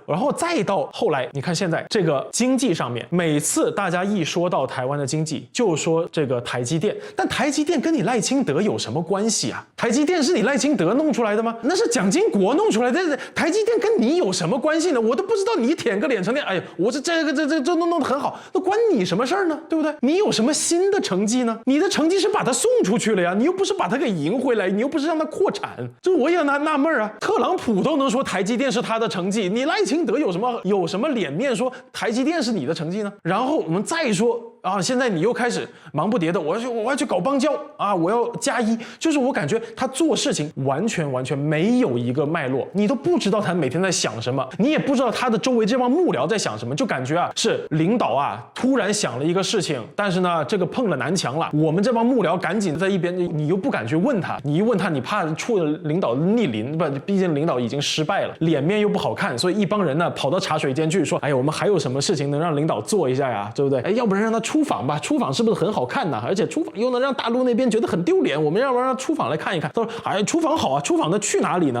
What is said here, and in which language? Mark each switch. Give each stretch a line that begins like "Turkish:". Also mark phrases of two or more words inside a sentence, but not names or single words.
Chinese: 然後再到後來，你看現在這個經濟上面，每次大家一說到台灣的經濟，就說這個台積電，但台積電跟你賴清德有什麼關係啊？台積電是你賴清德弄出來的嗎？那是蔣經國弄出來的，台積電跟你有什麼關係呢？我都不知道，你舔個臉成那，哎呀，我是这弄得很好，那關你什麼事兒呢？對不對？你有什麼新的成績呢？你的成績是把它送出去了呀，你又不是把它給贏回來，你又不是讓它擴產。這我也納悶啊，特朗普都能說台積電是他的成績，你賴清德有什麼臉面說台積電是你的成績呢？然後我們再說啊，現在你又開始忙不迭的，我要去搞邦交啊，我要加1，就是我感覺他做事情完全沒有一個脈絡，你都不知道他每天在想什麼，你也不知道他的周圍這幫幕僚在想什麼，就感覺啊是領導啊突然想了一個事情，但是呢這個碰了南牆了，我們這幫幕僚趕緊在一邊，你又不敢去問他，你一問他你怕觸了領導逆鱗，不，畢竟領導已經失敗了，臉面又不好看，所以一幫人呢跑到茶水間去說，哎呀，我們還有什麼事情能讓領導做一下呀，對不對？哎，要不然讓他出訪吧，出訪是不是很好看呢？而且出訪又能讓大陸那邊覺得很丟臉，我們要不然讓出訪來看一看。他說，哎，出訪好啊，出訪的去哪裡呢？